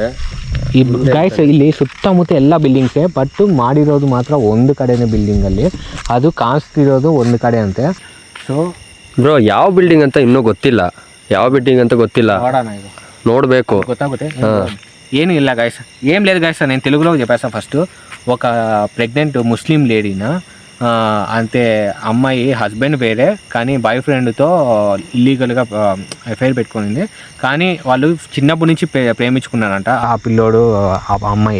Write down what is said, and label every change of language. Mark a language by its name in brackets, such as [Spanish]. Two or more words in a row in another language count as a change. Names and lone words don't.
[Kannada] ಈ ಗೈಸ್ ಇಲ್ಲಿ ಸುತ್ತಮುತ್ತ ಎಲ್ಲ ಬಿಲ್ಡಿಂಗ್ಸೇ, ಬಟ್ ಮಾಡಿರೋದು ಮಾತ್ರ ಒಂದು ಕಡೆನೇ ಬಿಲ್ಡಿಂಗಲ್ಲಿ, ಅದು ಕಾಣಿಸ್ತಿರೋದು ಒಂದು ಕಡೆ ಅಂತೆ. ಸೊ ಬ್ರೋ ಯಾವ ಬಿಲ್ಡಿಂಗ್ ಅಂತ ಇನ್ನೂ ಗೊತ್ತಿಲ್ಲ, ಯಾವ ಬಿಲ್ಡಿಂಗ್ ಅಂತ ಗೊತ್ತಿಲ್ಲ, ನೋಡೋಣ ಇದು ನೋಡಬೇಕು, ಗೊತ್ತಾಗುತ್ತೆ. ಏನು ಇಲ್ಲ [Telugu] గైస్, ఏం లేదు గైస్. నేను తెలుగులో చెప్పేస్తాను. ఫస్ట్ ఒక [English] pregnant Muslim lady, [Telugu] అంతే అమ్మాయి హస్బెండ్ వేరే కానీ బాయ్ ఫ్రెండ్తో [English] illegally affair [Telugu] పెట్టుకునింది. కానీ వాళ్ళు చిన్నప్పటి నుంచి ప్రేమించుకున్నారంట ఆ పిల్లోడు ఆ అమ్మాయి.